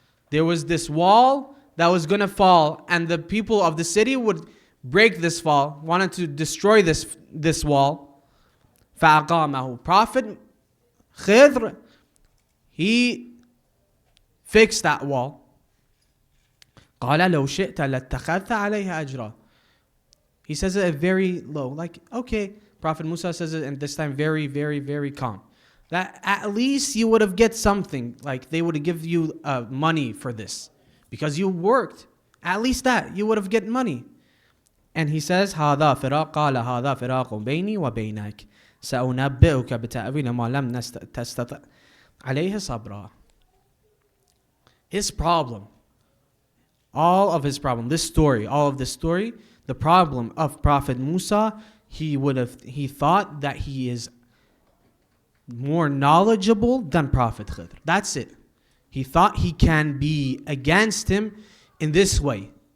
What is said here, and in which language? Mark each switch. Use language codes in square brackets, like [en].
[en] There was this wall that was going to fall, and the people of the city would break this wall, wanted to destroy this wall. [ar] فَأَقَامَهُ. [en] Prophet Khidr, he fixed that wall. [ar] قال لو شئت لاتخذت عليها أجرا. [en] He says it very low, like, okay. Prophet Musa says it, and this time very, very, very calm. That at least you would have get something, like they would have give you money for this, because you worked. At least that, you would have get money. And he says, [ar] هذا فراق قال هذا فراق بيني وبينك سأنبئك بتأويل ما لم تستطع عليه صبرا. [en] His problem, all of his problem, all of this story, the problem of Prophet Musa, he thought that he is more knowledgeable than Prophet Khidr. That's it. He thought he can be against him in this way.